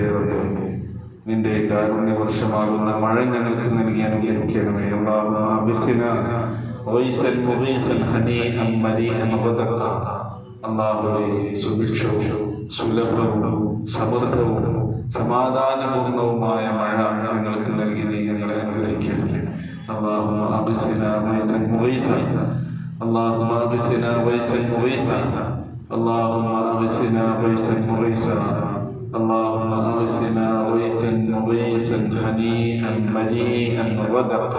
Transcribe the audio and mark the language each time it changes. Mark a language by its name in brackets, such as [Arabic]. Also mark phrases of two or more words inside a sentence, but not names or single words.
[Malayalam] നിന്റെ കാരുണ്യവർഷമാകുന്ന മഴ ഞങ്ങൾക്ക് നൽകി അനുഗ്രഹിക്കണമേ. അല്ലാഹുവേ, സുഭിക്ഷവും സുലഭവും സമൃദ്ധവും സമാധാനപൂർണവുമായ മഴ ഞങ്ങൾക്ക് നൽകി നീ ഞങ്ങളെ അനുഗ്രഹിക്കണമേ. [Arabic] اللهم أغثنا غيثا مغيثا، اللهم أغثنا غيثا مغيثا، اللهم أغثنا غيثا مغيثا، اللهم أغثنا غيثا مغيثا هنيئا مريئا غدقا.